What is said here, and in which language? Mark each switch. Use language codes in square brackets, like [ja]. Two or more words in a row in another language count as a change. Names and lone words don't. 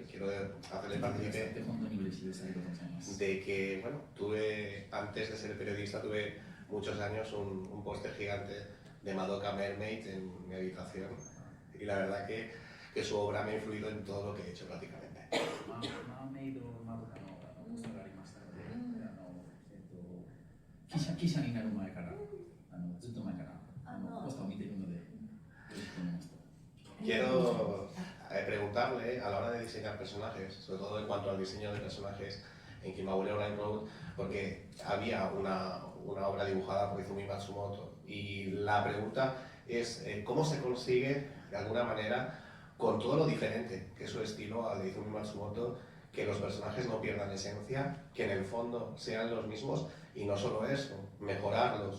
[es] Quiero hacerle partícipe de que, bueno, antes de ser periodista, tuve muchos años un póster gigante de Madoka Mermaid en mi habitación. Y la verdad que que su obra me ha influido en todo lo que he hecho prácticamente. [ja] マーメイドマドカのポスターがありましたので、記者になる前からずっと前からポスターを見ているので、よろしくお願いします。 [es] Quiero preguntarle a la hora de diseñar personajes, sobre todo en cuanto al diseño de personajes en Kimagure Online Road, porque había una obra dibujada por Izumi Matsumoto y la pregunta es ¿cómo se consigue de alguna manera, con todo lo diferente que es su estilo al de Izumi Matsumoto, que los personajes no pierdan esencia, que en el fondo sean los mismos y no solo eso, mejorarlos?